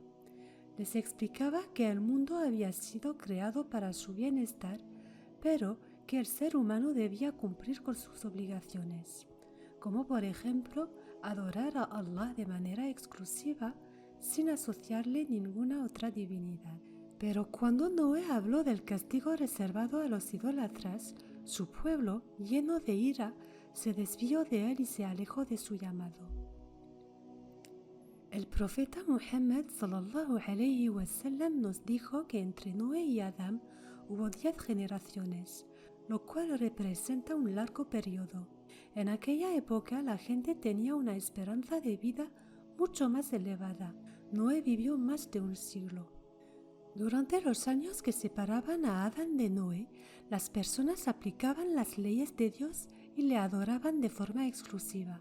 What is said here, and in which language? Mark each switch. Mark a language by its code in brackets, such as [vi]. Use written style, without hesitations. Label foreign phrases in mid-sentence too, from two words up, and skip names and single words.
[es] Les explicaba que el mundo había sido creado para su bienestar, pero que el ser humano debía cumplir con sus obligaciones, como por ejemplo adorar a Allah de manera exclusiva sin asociarle ninguna otra divinidad. Pero cuando Noé habló del castigo reservado a los idólatras, su pueblo, lleno de ira, se desvió de él y se alejó de su llamado. El profeta Muhammad [ar] صلى الله عليه وسلم [es] nos dijo que entre Noé y Adán hubo 10 generaciones, lo cual representa un largo periodo. En aquella época la gente tenía una esperanza de vida mucho más elevada. Noé vivió más de un siglo. Durante los años que separaban a Adán de Noé, las personas aplicaban las leyes de Dios y le adoraban de forma exclusiva.